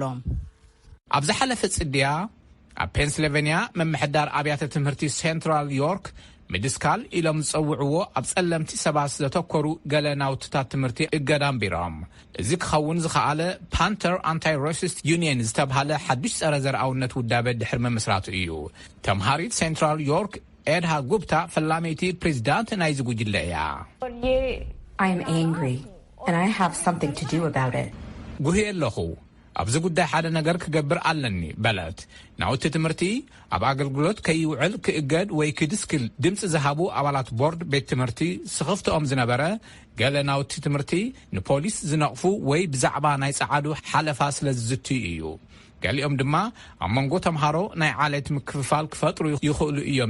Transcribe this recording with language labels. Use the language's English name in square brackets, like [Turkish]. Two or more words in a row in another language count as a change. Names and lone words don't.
[Tigrinya] ኣብ ዝሓለፈ ጽድያ ኣብ ፔንሲልቬንያ መምሕዳር ኣብያተ ትምህርቲ ሴንትራል ዮርክ ሚድስካል ኢሎም ዝጸውዕዎ ኣብ ጸለምቲ ሰባት ዘተኮሩ ገለ ናውትታት ትምህርቲ እገዳም ቢሮም። እዚ ክኸውን ዝኸኣለ ፓንተር አንታይ ራሲስት ዩኒየን ዝተብሃለ ሓዱሽ ጸረ ዘርኣውነት ውዳበ ድሕሪ ምምስራቱ እዩ። ተምሃሪት ሴንትራል ዮርክ ኤድሃ ጉብታ ፈላሜይቲ ፕሬዚዳንት ናይ ዝጉጅለ እያ [English] I'm angry and I have something to do about it. [Tigrinya] ጉህየ ኣለኹ ኣብዚ ጉዳይ ሓደ ነገር ክገብር ኣለኒ በለት ናውቲ ትምህርቲ ኣብ ኣገልግሎት ከይውዕል ክእገድ ወይ ክድስክል ድምፂ ዝሃቡ ኣባላት ቦርድ ቤት ትምህርቲ ስኽፍትኦም ዝነበረ ገለ ናውቲ ትምህርቲ ንፖሊስ ዝነቕፉ ወይ ብዛዕባ ናይ ጸዓዱ ሓለፋ ስለ ዝዝትዩ እዩ ገሊኦም ድማ ኣብ መንጎ ተምሃሮ ናይ ዓሌት ምክፍፋል ክፈጥሩ ይኽእሉ እዮም